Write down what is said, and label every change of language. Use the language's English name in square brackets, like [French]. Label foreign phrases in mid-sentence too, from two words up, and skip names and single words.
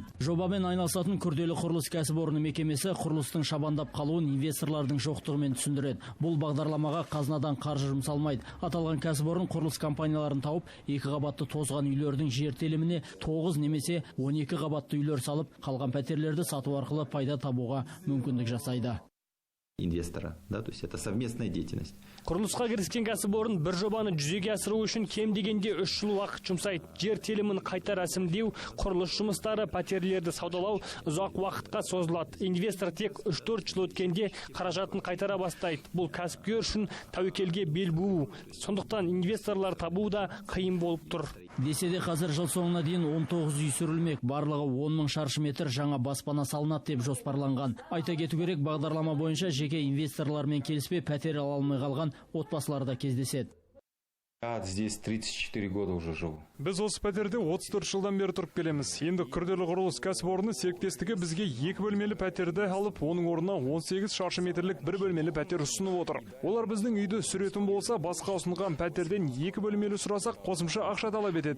[Kazakh] Жобамен айналысатын күрделі құрылыс кәсіпорны мекемесі құрылыстың шабандап қалуын инвесторлардың жоқтығымен түсіндіреді. Бұл бағдарламаға қазынадан қаржы жұмсалмайды. Аталған кәсіпорын құрылыс компанияларын тауып, 2 қабатты тозған үйлердің жер теліміне 9 немесе 12 қабатты үйлер салып, қалған пәтерлерді сату арқылы пайда табуға мүмкіндік жасайды. [Russian] Инвестора, да, то есть это совместная деятельность. [Kazakh] Құрылысқа кіріскен кәсіпорын бір жобаны жүзеге асыру үшін кем дегенде 3 жыл уақыт жұмсайды. Жер телімін қайта рәсімдеу, құрылыс жұмыстары, пәтерлерді саудалау ұзақ уақытқа созылады. Инвестор тек 3-4 жыл өткенде қаражатын қайтара бастайды. Бұл кәсіпкер үшін тәуекелге бел буу. Сондықтан инвесторлар табу да қиын болып тұр. Десе де қазір жыл соңына дейін 19 үй сүрілмек, барлығы 10 000 шаршы метр жаңа баспана салынады деп жоспарланған. Айта кету керек, бағдарлама бойынша жеке инвесторлармен келіспей пәтер ала алмай қалған отбасылар да кездеседі. [Russian] Здесь 34 года уже живу. [Kazakh] Біз осы пәтерде 34 жылдан бері тұрып келеміз. Енді күрделі құрылыс кәсіпорны серіктестігі бізге 2 бөлмелі пәтерді алып, оның орнына 18 шаршы метрлік 1 бөлмелі пәтер ұсынып отыр. Олар біздің үйді сүретін болса, басқа ұсынған пәтерден 2 бөлмелі сұрасақ, қосымша ақша талап етеді.